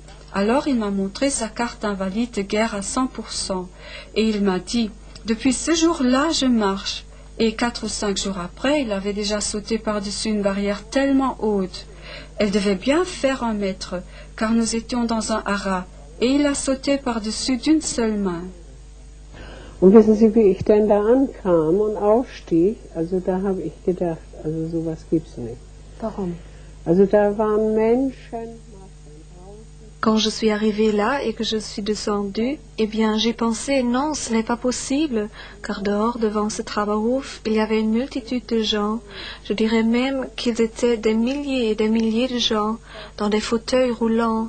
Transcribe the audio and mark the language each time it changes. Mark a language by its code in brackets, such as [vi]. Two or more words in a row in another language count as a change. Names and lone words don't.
[fr] Alors il m'a montré sa carte invalide de guerre à 100%, et il m'a dit, « Depuis ce jour-là, je marche. » Et 4 ou 5 jours après, il avait déjà sauté par-dessus une barrière tellement haute. Elle devait bien faire 1 mètre, car nous étions dans un haras, et il a sauté par-dessus d'une seule main. [de] Und wissen Sie, wie ich denn da ankam und aufstieg? Also da habe ich gedacht, also sowas gibt's nicht. Warum? Also da waren Menschen. [fr] Quand je suis arrivée là et que je suis descendue, eh bien j'ai pensé non, ce n'est pas possible, car dehors devant ce Traberhof, il y avait une multitude de gens, je dirais même qu'ils étaient des milliers et des milliers de gens, dans des fauteuils roulants.